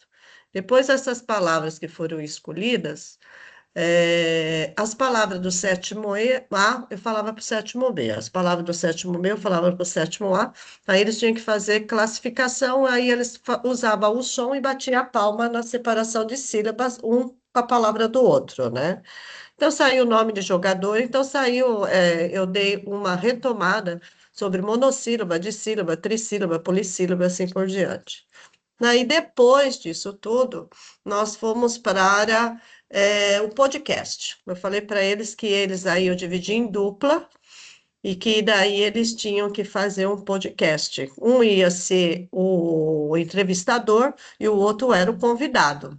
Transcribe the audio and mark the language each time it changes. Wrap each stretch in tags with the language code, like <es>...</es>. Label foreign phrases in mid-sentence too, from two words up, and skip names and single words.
<pt>Depois dessas palavras que foram escolhidas, as palavras do sétimo A, eu falava para o sétimo B, as palavras do sétimo B, eu falava para o sétimo A, aí eles tinham que fazer classificação, aí eles usavam o som e batiam a palma na separação de sílabas, um com a palavra do outro, né? Então saiu o nome de jogador, então saiu, eu dei uma retomada sobre monossílaba, dissílaba, trissílaba, polissílaba, assim por diante. Aí, depois disso tudo, nós fomos para o podcast. Eu falei para eles que eles aí eu dividi em dupla e que daí eles tinham que fazer um podcast. Um ia ser o entrevistador e o outro era o convidado.</pt>